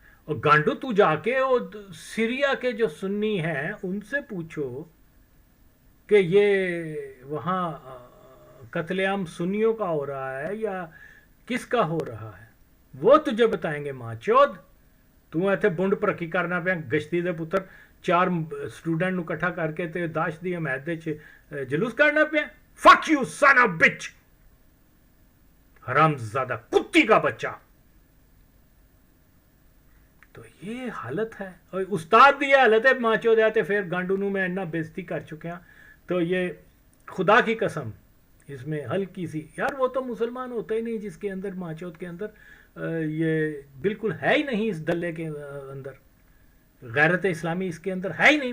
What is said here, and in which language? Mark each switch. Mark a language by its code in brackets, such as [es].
[ur] اور گانڈو تو جا کے سیریا کے جو سنی ہیں ان سے پوچھو کہ یہ وہاں قتل عام سنیوں کا ہو رہا ہے یا کس کا ہو رہا ہے, وہ تجھے بتائیں گے ماں چود. [pa] تو ایتھے بنڈ پرکھی کرنا پیا گشتی دے پتر, 4 سٹوڈنٹ نو کٹھا کر کے تے داعش دی حمایت دے جلوس کرنا پیا. [en] fuck you son of bitch, [ur] حرام زادہ کتی کا بچہ. تو یہ حالت ہے, اور استاد دی حالت ہے ماں چود آتے. پھر گانڈو نو میں اتنا بےزتی کر چکے ہیں, تو یہ خدا کی قسم اس میں ہلکی سی, یار وہ تو مسلمان ہوتا ہی نہیں جس کے اندر ماں چود کے اندر یہ بالکل ہے ہی نہیں, اس دلے کے اندر غیرت اسلامی اس کے اندر ہے ہی نہیں.